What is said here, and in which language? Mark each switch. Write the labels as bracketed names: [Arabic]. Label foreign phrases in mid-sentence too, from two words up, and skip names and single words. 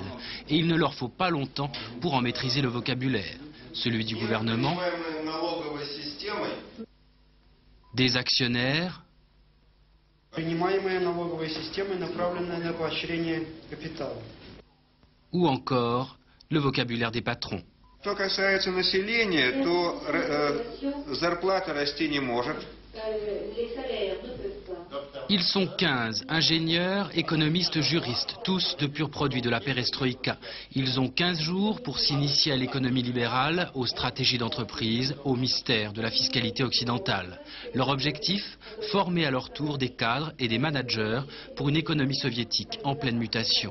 [French] Et il ne leur faut pas longtemps pour en maîtriser le vocabulaire. Celui du gouvernement, des actionnaires, ou encore le vocabulaire des patrons. [Russian] Что касается населения, то зарплата расти не может. [French] Ils sont 15, ingénieurs, économistes, juristes, tous de purs produits de la perestroïka. Ils ont 15 jours pour s'initier à l'économie libérale, aux stratégies d'entreprise, aux mystères de la fiscalité occidentale. Leur objectif, former à leur tour des cadres et des managers pour une économie soviétique en pleine mutation.